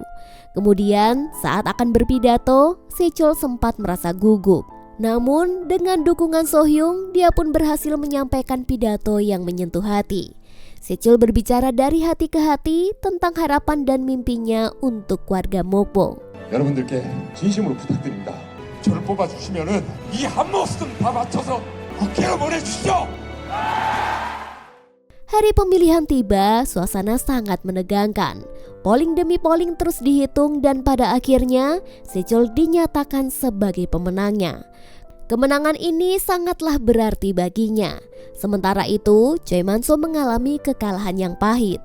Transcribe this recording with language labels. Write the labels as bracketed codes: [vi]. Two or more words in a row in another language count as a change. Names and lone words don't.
[id] Kemudian saat akan berpidato, Secul sempat merasa gugup. Namun dengan dukungan So-hyung, dia pun berhasil menyampaikan pidato yang menyentuh hati. Secul berbicara dari hati ke hati tentang harapan dan mimpinya untuk warga Mokpo. [ko] 여러분들께 진심으로 부탁드립니다. 저를 뽑아주시면은 이 한 모습 다 맞춰서 국회로 보내주시죠. [id] Hari pemilihan tiba, suasana sangat menegangkan. Polling demi polling terus dihitung dan pada akhirnya Secul dinyatakan sebagai pemenangnya. Kemenangan ini sangatlah berarti baginya. Sementara itu, Choi Man-so mengalami kekalahan yang pahit.